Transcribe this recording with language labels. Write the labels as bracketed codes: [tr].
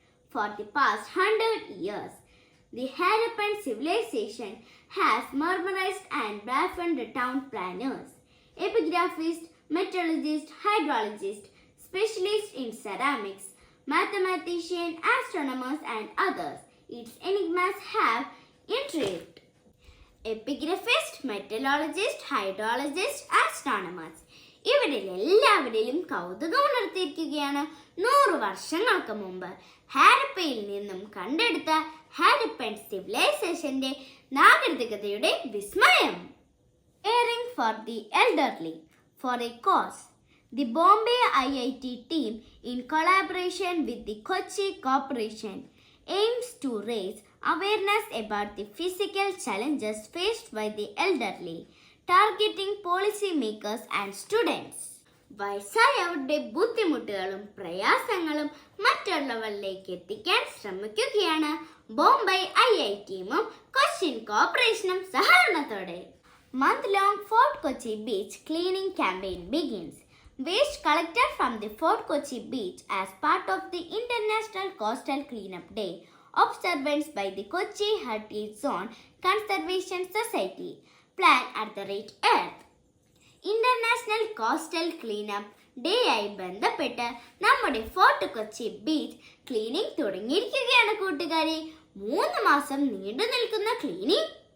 [en] For the past 100 years, the Harappan civilization has mesmerized and baffled town planners, epigraphists, metallurgists, hydrologists, specialists in ceramics, mathematicians, astronomers, and others. Its enigmas have intrigued epigraphists, metallurgists, hydrologists, astronomers. [ml] ഇവരിൽ എല്ലാവരിലും കൗതുകം ഉണർത്തിയിരിക്കുകയാണ് 100 വർഷങ്ങൾക്ക് മുമ്പ് ഹാരപ്പയിൽ നിന്നും കണ്ടെടുത്ത ഹാരപ്പൻ സിവിലൈസേഷന്റെ നാഗരികതയുടെ വിസ്മയം. [en] Caring for the elderly for a cause. The Bombay IIT team, in collaboration with the Kochi Corporation, aims to raise awareness about the physical challenges faced by the elderly, targeting policymakers and students. [ml] വയസ്സായവരുടെ ബുദ്ധിമുട്ടുകളും പ്രയാസങ്ങളും മറ്റുള്ളവരിലേക്ക് എത്തിക്കാൻ ശ്രമിക്കുകയാണ് ബോംബെ IITയും കൊച്ചിൻ കോർപ്പറേഷനും സഹകരണത്തോടെ. [en] Month-long Fort Kochi Beach cleaning campaign begins. Waste collected from the Fort Kochi beach as part of the International Coastal Cleanup Day observance by the Kochi Heritage Zone Conservation Society planned at the Red Earth. [ml] International coastal cleanup day ആയി ബന്ധപ്പെട്ട് നമ്മുടെ fort Kochi beach cleaning തുടങ്ങിയിരിക്കുകയാണ് കൂട്ടുകാരെ. 3 മാസം നീണ്ടു നിൽക്കുന്ന cleaning